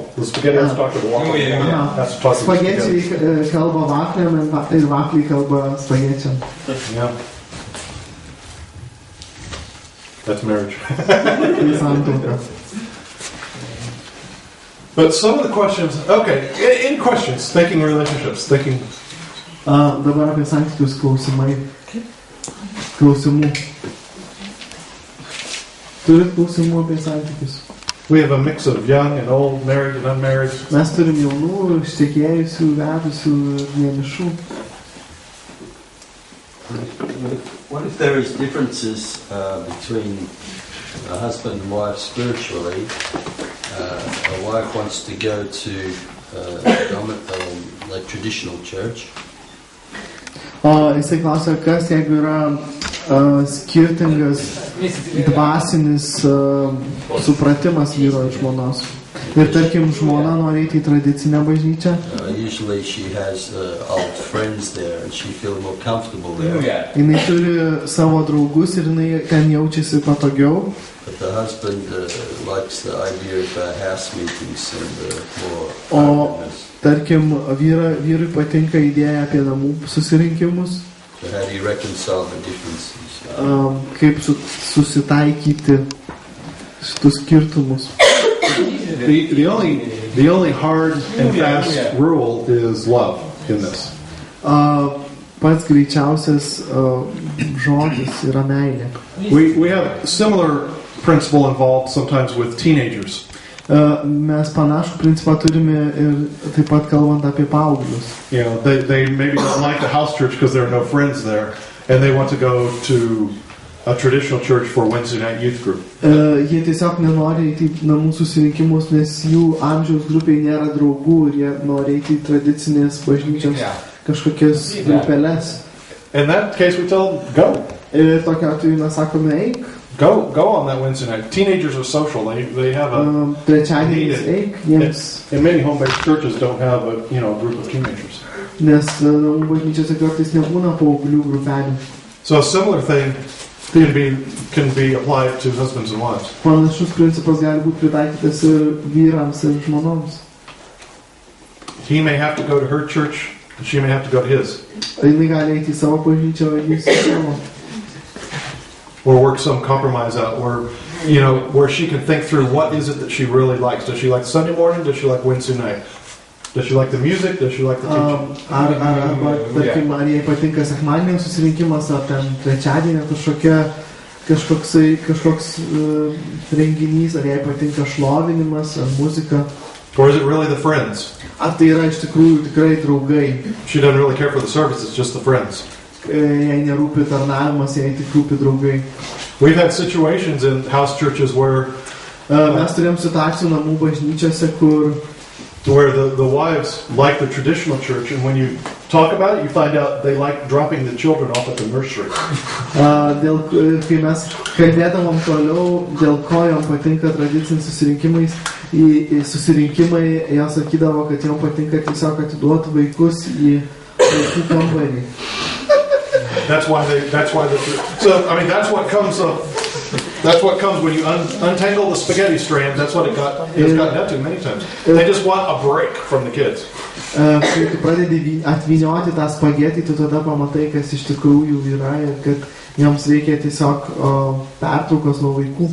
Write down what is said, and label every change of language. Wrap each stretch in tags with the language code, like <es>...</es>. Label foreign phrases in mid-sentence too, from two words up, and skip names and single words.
<en>The spaghetti has to talk to the waffle. Has to talk to the spaghetti.</en> <lt>Spagečiai kalba vafliam ir vafliai kalba spagečiam.</lt> <en>Yeah. That's marriage.</en> <lt>Tai santuoka.</lt> <en>But some of the questions, okay, in questions, thinking relationships, thinking,</en> <lt>Dabar apie santykius klausimų. Turit klausimų apie santykius?</lt> <en>we have a mix of young and old, married and unmarried.</en> <lt>Mes turim jaunų, ištekėjusių, vedusių, vienišų.</lt> <en>What if there is differences between a husband and wife spiritually? A wife wants to go to like traditional church.</en> <lt>Jisai klausia, kas jeigu yra skirtingas dvasinis supratimas vyro ir žmonos. Ir tarkim, žmona nori eiti į tradicinę bažnyčią.</lt> <en>Usually she has old friends there and she feels more comfortable there.</en> <lt>Jinai turi savo draugus ir jinai ten jaučiasi patogiau.</lt> <en>But the husband likes the idea of house meetings and more</en> <lt>O</lt> <en>openness.</en> <lt>tarkim, vyrui patinka idėja apie namų susirinkimus.</lt> <en>So how do you reconcile the differences?</en> <lt>Kaip susitaikyti šitus skirtumus.</lt> <en>The only hard and fast rule is love in this.</en> <lt>Pats greičiausias žodis yra meilė.</lt> <en>We have a similar principle involved sometimes with teenagers.</en> <lt>Mes panašų principą turime ir taip pat kalbant apie paauglius.</lt> <en>You know, they maybe don't like the house church because there are no friends there, and they want to go to a traditional church for Wednesday night youth group.</en> <lt>Jie tiesiog nenori eiti į namų susirinkimus, nes jų amžiaus grupiai nėra draugų ir jie nori eiti į tradicinės bažnyčios kažkokias grupeles.</lt> <en>In that case, we tell them, go.</en> <lt>Ir tokia atveju mes sakome, eik.</lt> <en>Go on that Wednesday night. Teenagers are social. They have a</en> <lt>Trečiadieniais eik, jiems,</lt> <en>and many home-based churches don't have a group of teenagers.</en> <lt>nes bažnyčiose kartais nebūna paauglių grupelių.</lt> <en>So a similar thing can be applied to husbands and wives.</en> <lt>Panašus principas gali būti pritaikytas ir vyrams, ir žmonoms.</lt> <en>He may have to go to her church, and she may have to go to his.</en> <lt>Jinai gali eiti į savo bažnyčią, o jis į savo.</lt> <en>Or work some compromise out where she can think through what is it that she really likes. Does she like Sunday morning? Does she like Wednesday night? Does she like the music? Does she like the teaching?</en> <lt>Arba, tarkim, ar jai patinka sekmadienio susirinkimas, ar ten trečiadienio kažkoks renginys, ar jai patinka šlovinimas, ar muzika.</lt> <en>Or is it really the friends?</en> <lt>Ar tai yra iš tikrųjų tikrai draugai?</lt> <en>She doesn't really care for the service, it's just the friends.</en> <lt>Jai nerūpi tarnavimas, jai tik rūpi draugai.</lt> <en>We've had situations in house churches where</en> <lt>Mes turėjom situacijų namų bažnyčiose,</lt> <en>where the wives like the traditional church, and when you talk about it, you find out they like dropping the children off at the nursery.</en> <lt>Kai mes kalbėdavom toliau, dėl ko jom patinka tradicinis susirinkimai, jos sakydavo, kad jom patinka tiesiog atiduoti vaikus į vaikų kambarį.</lt> <en>That's what comes when you untangle the spaghetti strand. That's what it's gotten up to many times. They just want a break from the kids.</en> <lt>Kai tu pradedi atvynioti tą spagetį, tu tada pamatai, kas iš tikrųjų yra ir kad jiems reikia tiesiog pertraukos nuo vaikų.</lt>